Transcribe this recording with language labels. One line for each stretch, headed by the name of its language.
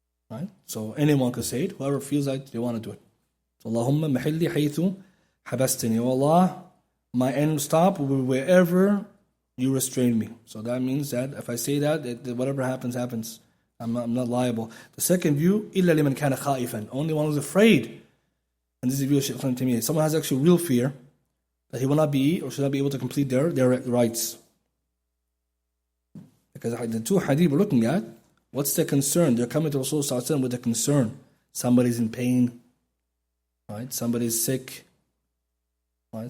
English: Right? So anyone can say it. Whoever feels like they want to do it. So Allahumma mahilli haythu habastani. Oh Allah, my end stop will be wherever you restrain me. So that means that if I say that whatever happens, happens. I'm not liable.
Arabic: The second view, إِلَّا لِمَنْ كَانَ خَائِفًا.
English: Only one who's afraid. And this is the view of Shaykh Ibn Taymiyyah. Someone has actually real fear that he will not be or should not be able to complete their rights. Because the two hadith we're looking at, what's the concern? They're coming to Rasulullah with a concern. Somebody's in pain. Right? Somebody's sick. Right?